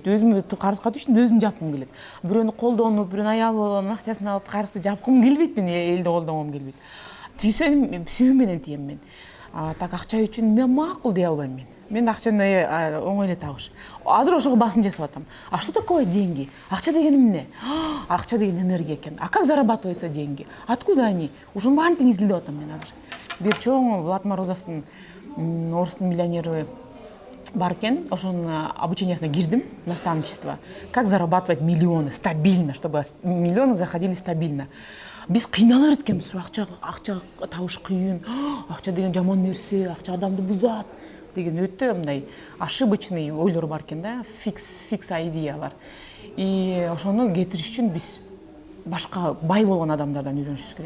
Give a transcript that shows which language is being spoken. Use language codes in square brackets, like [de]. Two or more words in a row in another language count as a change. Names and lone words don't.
[ky] Өзүмдү карызга түштүм, өзүм жапкым келет. Бирөөнү колдонуп, бирөөнү аял болгон акчасын алып карызды жапкым келбейт, мен элди колдонгом келбейт. Түйсөм, сүйүү менен тием мен. Так акча үчүн мен макул дей албайм мен. Мен акчаны оңой эле табыш. Азыр ошого басым жасап атам. [ru] А что такое деньги? [ky] Акча деген эмне? Акча деген энергия экен. [ru] А как зарабатываются деньги? Откуда они? [ky] Ушунун баарын изилдеп атам мен азыр. Бир чоң Влад Морозовдун орустун миллионери бар экен, ошонун обучениясына кирдим, наставничество. [ru] Как зарабатывать миллионы стабильно, чтобы миллионы заходили стабильно. [ky] Биз кыйналыр экенбиз, акча табыш кыйын. Акча деген жаман нерсе, акча адамды бузат. деген өтө мындай ошибочный ойлор бар экен да, фикс идеялар. И ошону кетириш үчүн биз башка бай болгон адамдардан үйрөнүшүбүз керек.